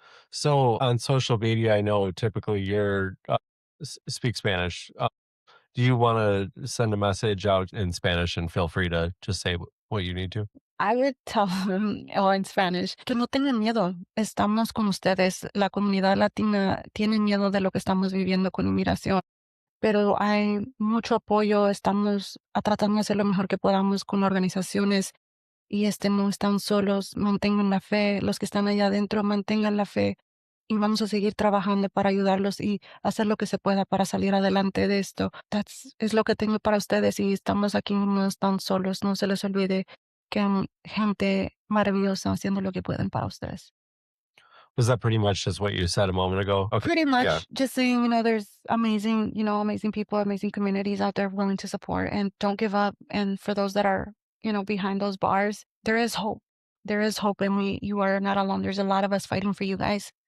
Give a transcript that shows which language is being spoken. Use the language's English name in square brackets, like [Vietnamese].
[English] So on social media, I know typically you're speak Spanish. Do you want to send a message out in Spanish, and feel free to just say what you need to? I would tell them, or in Spanish, [Spanish] que no tengan miedo. Estamos con ustedes. La comunidad latina tiene miedo de lo que estamos viviendo con inmigración, pero hay mucho apoyo. Estamos tratando de hacer lo mejor que podamos con organizaciones y no están solos. Mantengan la fe. Los que están allá adentro, mantengan la fe. Y vamos a seguir trabajando para ayudarlos y hacer lo que se pueda para salir adelante de esto. Es lo que tengo para ustedes, y estamos aquí, no están solos. No se les olvide que hay gente maravillosa haciendo lo que pueden para ustedes. [English] Was that pretty much just what you said a moment ago? Okay. Pretty much, Yeah. just saying, there's amazing people, amazing communities out there willing to support, and don't give up. And for those that are, behind those bars, there is hope. There is hope, and you are not alone. There's a lot of us fighting for you guys.